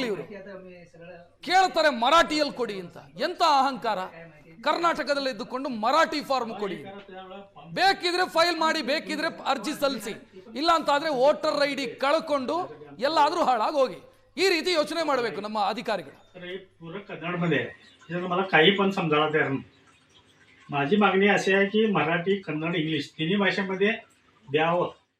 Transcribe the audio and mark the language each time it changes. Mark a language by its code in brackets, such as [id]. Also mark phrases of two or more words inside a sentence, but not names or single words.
[kn] ಇವರು ಕೇಳ್ತಾರೆ ಮರಾಠಿಯಲ್ಲಿ ಕೊಡಿ ಅಂತ. ಎಂತ ಅಹಂಕಾರ! ಕರ್ನಾಟಕದಲ್ಲಿ ಇದ್ದುಕೊಂಡು ಮರಾಠಿ ಫಾರ್ಮ್ ಕೊಡಿ, ಬೇಕಿದ್ರೆ ಫೈಲ್ ಮಾಡಿ, ಬೇಕಿದ್ರೆ ಅರ್ಜಿ ಸಲ್ಲಿಸಿ, ಇಲ್ಲ ಅಂತಾದ್ರೆ ವೋಟರ್ ID ಕಳ್ಕೊಂಡು ಎಲ್ಲಾದ್ರೂ ಹಾಳಾಗೋಗಿ. ಈ ರೀತಿ ಯೋಚನೆ ಮಾಡಬೇಕು ನಮ್ಮ ಅಧಿಕಾರಿಗಳು. [mr] माझी मागणी अशी आहे की मराठी, कन्नड, इंग्लिश तिन्ही भाषेमध्ये द्यावं.